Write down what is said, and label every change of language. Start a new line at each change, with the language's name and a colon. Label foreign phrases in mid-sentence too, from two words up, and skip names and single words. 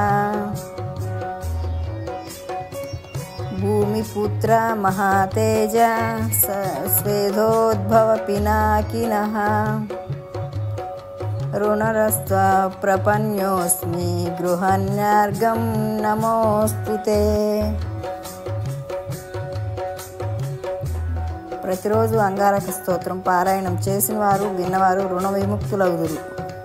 Sanskrit: भूमिपुत्र महातेज स्वेदोद्भव पिनाकिनः ऋणरस्त्वा प्रपन्योऽस्मि गृहण्यर्घं नमोऽस्तु ते
Telugu: ప్రతిరోజు అంగారక స్తోత్రం పారాయణం చేసిన వారు విన్నవారు రుణ విముక్తులగుదురు.